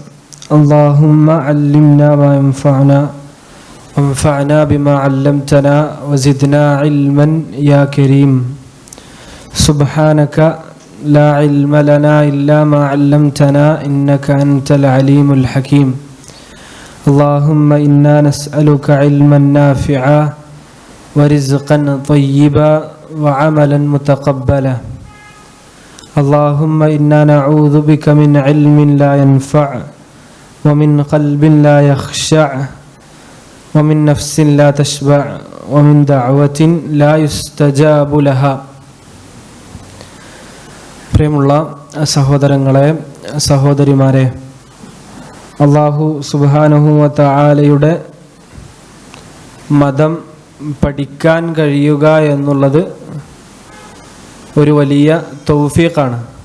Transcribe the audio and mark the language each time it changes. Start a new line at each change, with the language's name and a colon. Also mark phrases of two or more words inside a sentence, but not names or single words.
Arabic: اللهم علمنا ما ينفعنا وانفعنا بما علمتنا وزدنا علما يا كريم. سبحانك لا علم لنا إلا ما علمتنا إنك أنت العليم الحكيم. اللهم إنا نسألك علما نافعا ورزقا طيبا وعملا متقبلا. اللهم إنا نعوذ بك من علم لا ينفع ومن قلب لا يخشع ومن نفس لا تشبع ومن دعوة لا يستجاب لها.
Malayalam: പ്രിയമുള്ള സഹോദരങ്ങളെ, സഹോദരിമാരെ,
Arabic: الله سبحانه وتعالى
Malayalam: മതം പഠിക്കാൻ കഴിയുക എന്നുള്ളത് ഒരു വലിയ തൗഫീഖാണ്.